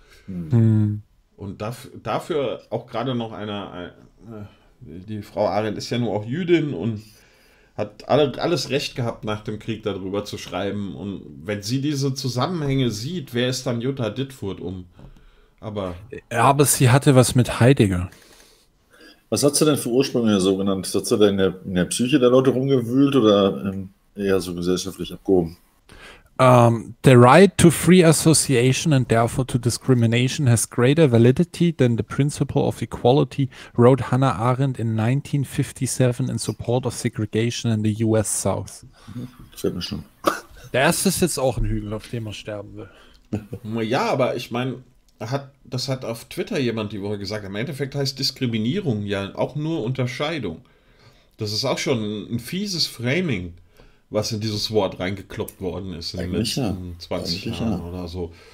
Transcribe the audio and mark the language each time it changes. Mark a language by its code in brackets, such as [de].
[de] Und dafür auch gerade noch die Frau Arendt ist ja nun auch Jüdin und hat alles Recht gehabt, nach dem Krieg darüber zu schreiben, und wenn sie diese Zusammenhänge sieht, wer ist dann Jutta Ditfurth aber sie hatte was mit Heidegger. Was hat sie denn für Ursprünge so genannt? Hat sie denn in der Psyche der Leute rumgewühlt oder eher so gesellschaftlich abgehoben? [en] The right to free association and therefore to discrimination has greater validity than the principle of equality, wrote Hannah Arendt in 1957 in support of segregation in the US South. [de] Fällt mir schon. Der erste ist jetzt auch ein Hügel, auf dem man sterben will. Ja, aber ich meine, das hat auf Twitter jemand die Woche gesagt. Im Endeffekt heißt Diskriminierung ja auch nur Unterscheidung. Das ist auch schon ein fieses Framing, was in dieses Wort reingekloppt worden ist in eigentlich den letzten 20 Jahren oder so.